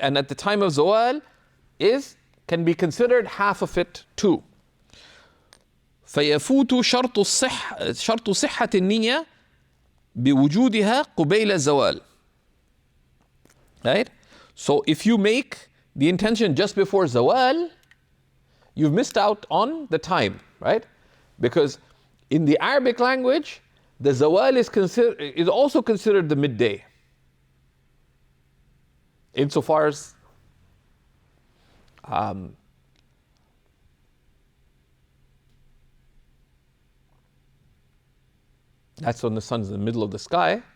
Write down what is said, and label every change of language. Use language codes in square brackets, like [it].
[en] And at the time of zawal can be considered half of it too. [ar] فيفوت شرط صحة النية بوجودها قبيل الزوال. [en] Right? So if you make the intention just before zawal, you've missed out on the time, right? Because in the Arabic language, the zawal is also considered the midday, insofar as that's when the sun's in the middle of the sky.